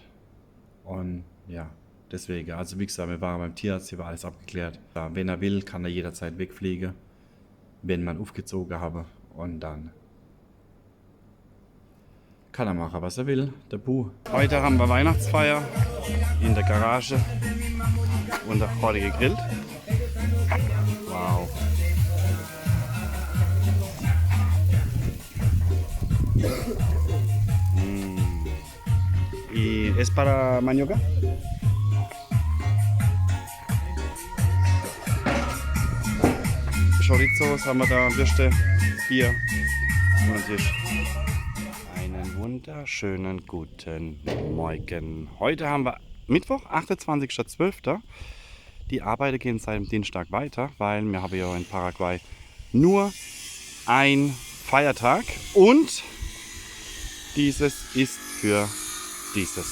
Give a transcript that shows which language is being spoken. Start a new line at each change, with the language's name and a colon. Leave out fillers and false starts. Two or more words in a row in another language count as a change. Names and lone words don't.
German: Und ja, deswegen, also wie gesagt, wir waren beim Tierarzt, hier war alles abgeklärt. Ja, wenn er will, kann er jederzeit wegfliegen, wenn man aufgezogen habe. Und dann kann er machen, was er will, der Bu. Heute haben wir Weihnachtsfeier in der Garage und da wurde gegrillt.
Spanish: Wow. ¿Y es para manioca?
German: Chorizos haben wir da, Würste, Bier und Tisch. Einen wunderschönen guten Morgen. Heute haben wir Mittwoch, 28.12. Die Arbeiten gehen seit dem Dienstag weiter, weil wir haben ja in Paraguay nur ein Feiertag und dieses ist für dieses.